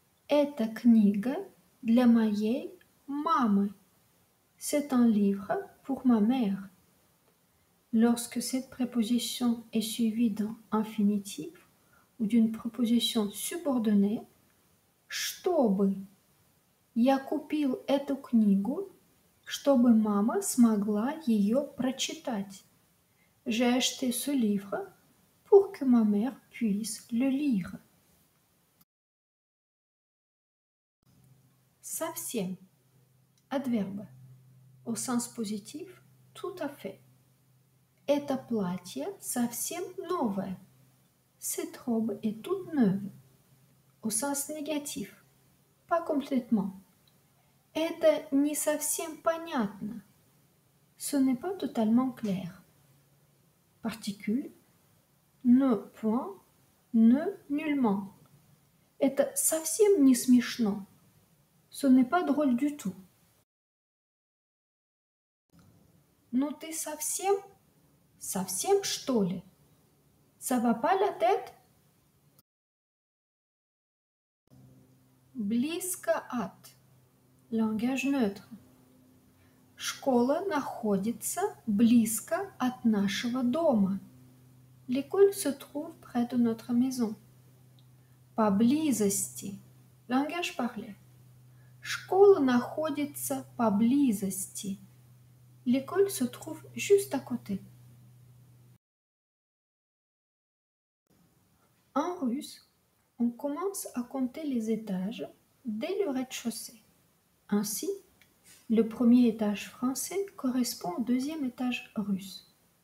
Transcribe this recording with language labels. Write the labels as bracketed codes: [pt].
[ru] Эта книга для моей мамы. [fr] C'est un livre pour ma mère. Lorsque cette préposition est suivie d'un infinitif ou d'une préposition subordonnée, чтобы. [ru] Я купил эту книгу, чтобы мама смогла ее прочитать. [fr] J'ai acheté ce livre pour que ma mère puisse le lire. Совсем. Adverbe. Au sens positif, tout à fait. [ru] Это платье совсем новое. [fr] Cette robe est toute neuve. Au sens négatif, pas complètement. [ru] Это не совсем понятно. [fr] Ce n'est pas totalement clair. Particule. Ne point, ne nullement. [ru] Это совсем не смешно. [fr] Ce n'est pas drôle du tout. [ru] Ну ты совсем? Совсем что ли? [fr] Ça va pas la tête? Близко от. Langage neutre. [ru] Школа находится близко от нашего дома. [fr] L'école se trouve près de notre maison. Поблизости. Langage parlé. [ru] Школа находится поблизости. [fr] L'école se trouve juste à côté. En russe, on commence à compter les étages dès le rez-de-chaussée. Ainsi, le premier étage français correspond au deuxième étage russe.